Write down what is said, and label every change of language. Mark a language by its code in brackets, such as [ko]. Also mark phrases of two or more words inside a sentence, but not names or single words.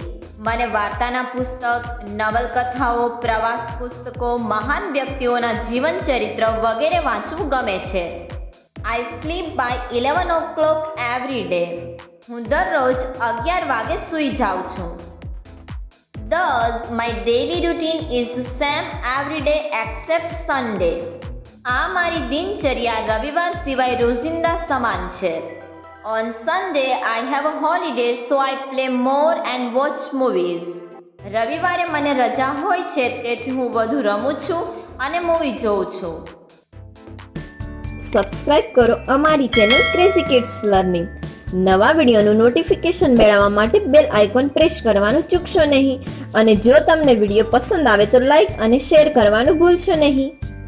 [gu] મને વાર્તાના પુસ્તક, નવલકથાઓ, પ્રવાસ પુસ્તકો, મહાન વ્યક્તિઓના જીવન ચરિત્ર વગેરે વાંચવું ગમે છે. [en] I sleep by 11 o'clock every day. [gu] હું દરરોજ 11 વાગે સૂઈ જાઉં છું. [en] Thus, my daily routine is the same every day except Sunday. [gu] આ મારી દિનચર્યા રવિવાર સિવાય રોજિંદા સમાન છે. [en] On Sunday, I have a holiday, so I play more and watch movies. [gu] રવિવારે મને રજા હોય છે, તેથી હું વધુ રમું છું અને મૂવી જોઉં છું. સબસ્ક્રાઇબ કરો અમારી ચેનલ ક્રેઝી કિડ્સ લર્નિંગ. નવા વિડીયોનું નોટિફિકેશન મેળવવા માટે [en] bell icon press [gu] કરવાનું ચૂકશો નહીં અને જો તમને વિડીયો પસંદ આવે તો લાઈક અને શેર કરવાનું ભૂલશો નહીં.